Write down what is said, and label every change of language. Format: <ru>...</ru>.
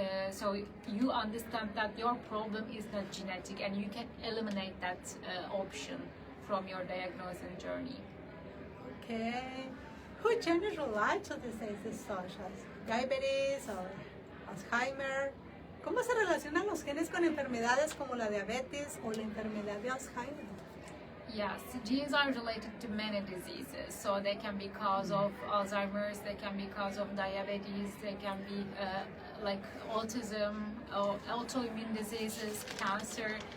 <en>So you understand that your problem is not genetic, and you can eliminate that option from your diagnosing journey. Okay. Who genes relate to diseases such as diabetes or Alzheimer?</en> <es>¿Cómo se relacionan los genes con enfermedades como la diabetes o la enfermedad de Alzheimer?</es> <en>Yes, genes are related to many diseases. So they can be cause of Alzheimer's, they can be cause of diabetes, they can be like autism or autoimmune diseases, cancer.</en>